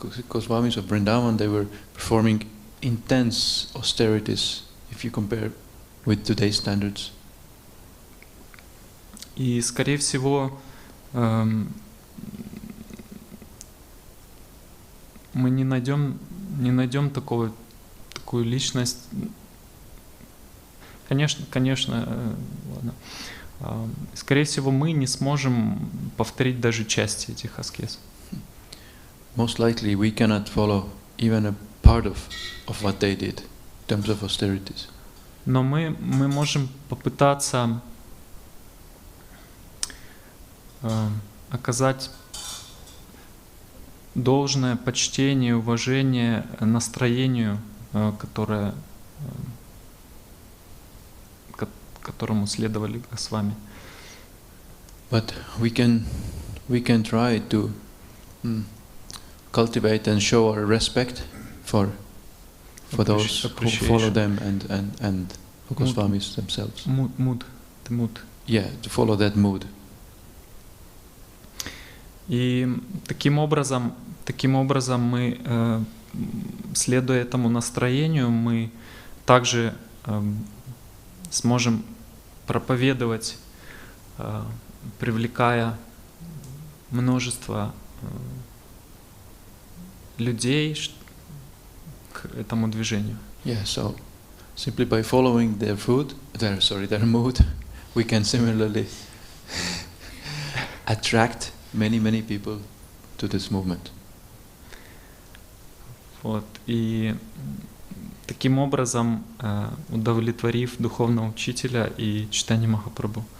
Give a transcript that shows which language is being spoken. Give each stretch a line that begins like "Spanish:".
English: Goswamis of Vrindavan, they were performing intense austerities if you compare with today's standards.
Russian: И, скорее всего, мы не найдем такую личность. Конечно, ладно. Скорее всего, мы не сможем повторить даже части этих аскез.
English: Most likely, we cannot follow even a part of what they did in terms of austerities.
Russian: Но мы можем попытаться оказать должное почтение, уважение настроению, которому следовали Госвами.
English: But we can try to cultivate and show our respect for those who follow them and for Goswamis themselves. Mood. Yeah, to follow that mood.
Russian: И таким образом мы, следуя этому настроению, мы также сможем проповедовать, привлекая множество людей к этому движению.
English: Yeah, so simply by following their mood, we can similarly attract many people to this movement.
Russian: Вот. И таким образом, удовлетворив духовного учителя и Чайтанья Махапрабху.